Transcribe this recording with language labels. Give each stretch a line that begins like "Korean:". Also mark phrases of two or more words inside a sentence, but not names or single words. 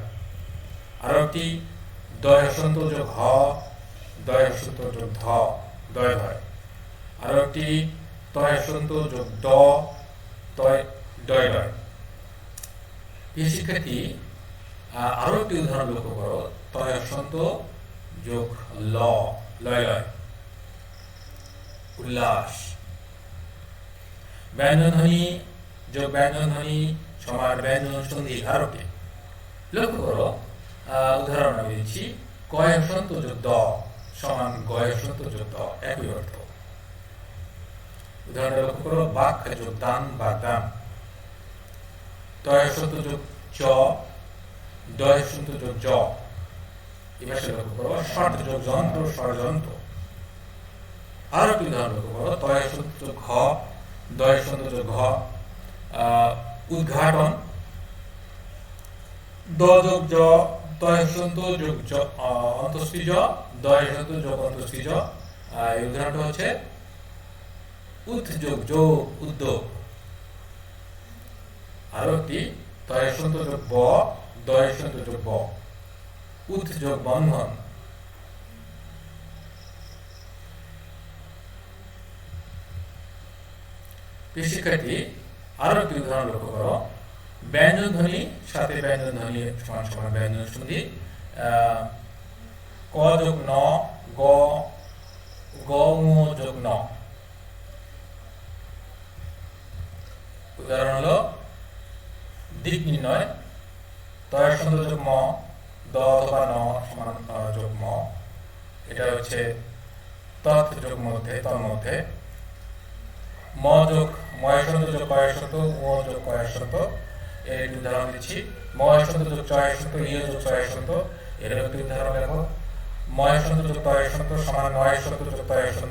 Bangla: আরো একটি দয় হসন্ত যোগ হ দয় হসন্ত যোগ ধ দয় ভয়। আরো একটি তয় হসন্ত যোগ দ তয় দয় দয়। প্রিয় শিক্ষার্থী, আরো একটি উদাহরণ লক্ষ্য করো, তয় হসন্ত যোগ ল লয় লয় উল্লাস। ব্যঞ্জন ধ্বনি যোগ ব্যঞ্জন ধ্বনি সমান ব্যঞ্জন সন্ধি ধারকে। লক্ষ্য করো, উদাহরণ আমি দিচ্ছি, কয় হসন্ত যোগ দ সমান গয় হসন্ত যোগ দ, একই অর্থ। উদাহরণ লক্ষ্য করো, বাক যোগ দান বা দান, তয় হসন্ত যোগ চ দয় হসন্ত যোগ জ। এবার লক্ষ্য করো, ষট যোগ যন্ত্র ষড়যন্ত্র। আরো একটি উদাহরণ লক্ষ্য করো, তয় হসন্ত যোগ ঘ দয় হসন্ত যোগ ঘ উদ্ঘাটন। দ যোগ জ তয় হসন্ত যোগ জ অন্তস্থি জ দয় হসন্ত যোগ অন্তস্থি জ। এই উদাহরণটা হচ্ছে উদ যোগ যোগ উদ্যোগ। আরো একটি, তয় হসন্ত যোগ ব দয় হসন্ত যোগ ব উদ যোগ বন্ধন। শিক্ষার্থী, আরো একটি উদাহরণ লক্ষ্য করো, ব্যঞ্জন ধ্বনি সাথে ব্যঞ্জন ধ্বনি সমান সমান ব্যঞ্জন সন্ধি। ক যোগ ন গ গ যোগ ন। উদাহরণ হলো, দিক নির্ণয়, তয় হসন্ত যোগ ম দ অথবা ন সমান যোগ ম, এটা হচ্ছে তৎ যোগ মধ্যে তন্মধ্যে। ম যোগ ময় হসন্ত যোগ কয় হসন্ত ও যোগ কয় হসন্ত। এর একটি উদাহরণ দিচ্ছি, ময় হসন্ত যোগ চয় হসন্ত ইয় যোগ চয় হসন্ত। এর একটি উদাহরণ দেখো, ময় হসন্ত যোগ তয় হসন্ত সমান নয় হসন্ত যোগ তয় হসন্ত।